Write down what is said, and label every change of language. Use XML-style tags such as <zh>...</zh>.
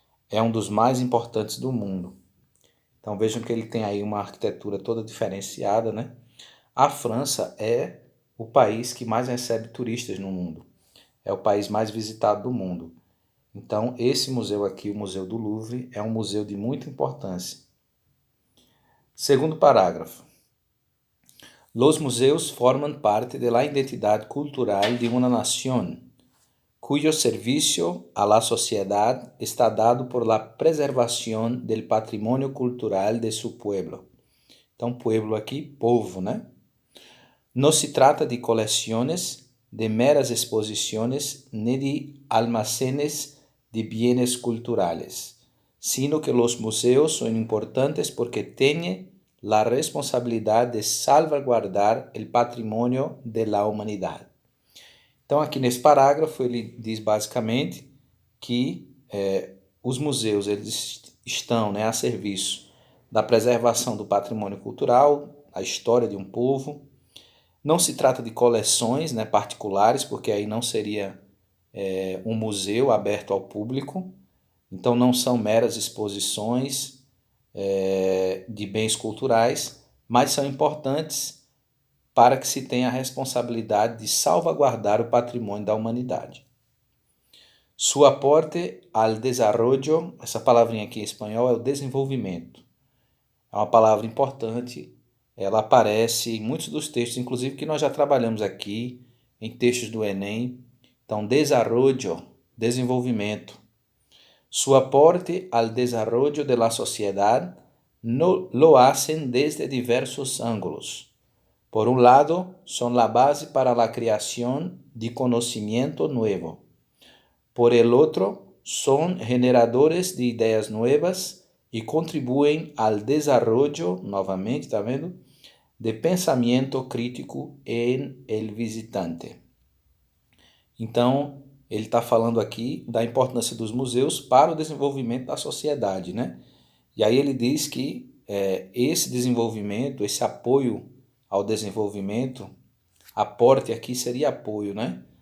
<pt>É um dos mais importantes do mundo. Então, vejam que ele tem aí uma arquitetura toda diferenciada, A França é o país que mais recebe turistas no mundo. É o país mais visitado do mundo. Então, esse museu aqui, o Museu do Louvre, é um museu de muita importância. Segundo parágrafo.</pt> <es>Los museos forman parte de la identidad cultural de una nación, cuyo servicio a la sociedad está dado por la preservación del patrimonio cultural de su pueblo.</es> <pt>Então, pueblo aqui, povo,</pt> <es>No se trata de colecciones, de meras exposiciones, ni de almacenes de bienes culturales, sino que los museos son importantes porque tienen la responsabilidad de salvaguardar el patrimonio de la humanidad.</es> <pt>Então, aqui nesse parágrafo, ele diz basicamente que os museus eles estão a serviço da preservação do patrimônio cultural, a história de um povo. Não se trata de coleções particulares, porque aí não seria um museu aberto ao público. Então, não são meras exposições de bens culturais, mas são importantes para que se tenha a responsabilidade de salvaguardar o patrimônio da humanidade.</pt> <es>Su aporte al desarrollo,</es> <pt>essa palavrinha aqui em espanhol é o desenvolvimento. É uma palavra importante, ela aparece em muitos dos textos, inclusive que nós já trabalhamos aqui, em textos do Enem, Então, desarrollo, desenvolvimento.</pt> <es>Su aporte al desarrollo de la sociedad no lo hacen desde diversos ángulos. Por un lado, son la base para la creación de conocimiento nuevo. Por el otro, son generadores de ideas nuevas y contribuyen al desarrollo, nuevamente,</es> <pt>¿está vendo?</pt> <es>De pensamento crítico en el visitante.</es> <pt>Então, ele está falando aqui da importância dos museus para o desenvolvimento da sociedade, né? E aí ele diz que esse desenvolvimento, esse apoio ao desenvolvimento, aporte aqui seria apoio, né?</pt>